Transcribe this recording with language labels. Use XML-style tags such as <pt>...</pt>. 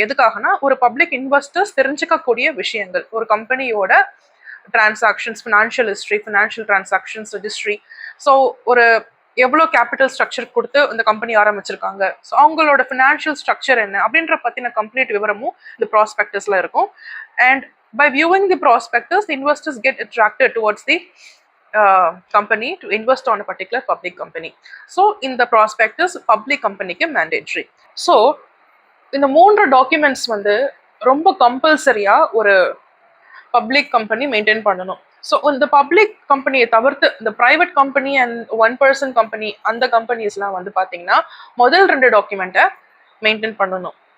<ta>எதுக்காகனா, ஒரு public investors தெரிஞ்சுக்கக்கூடிய விஷயங்கள், ஒரு கம்பெனியோட transactions, financial history, financial transactions registry, so ஒரு எவ்வளோ கேபிட்டல் ஸ்ட்ரக்சர் கொடுத்து இந்த கம்பெனி ஆரம்பிச்சிருக்காங்க, ஸோ அவங்களோட ஃபினான்ஷியல் ஸ்ட்ரக்சர் என்ன அப்படின்ற பற்றின கம்ப்ளீட் விவரமும் இந்த ப்ராஸ்பெக்டஸில் இருக்கும்.</ta> <en>And by viewing the prospectus, the investors get attracted towards the company to invest on a particular public company. So in the prospectus public company ke mandatory.</en> <ta>So இந்த 3 documents ரொம்ப கம்பல்சரியா ஒரு பப்ளிக் கம்பெனி மெயின்டைன் பண்ணணும். So இந்த public கம்பெனியை தவிர்த்து இந்த private company and 1 person company, அந்த கம்பெனிஸ்லாம் பார்த்தீங்கன்னா முதல் 2 டாக்குமெண்ட்டை மெயின்டைன் பண்ணணும்.</ta>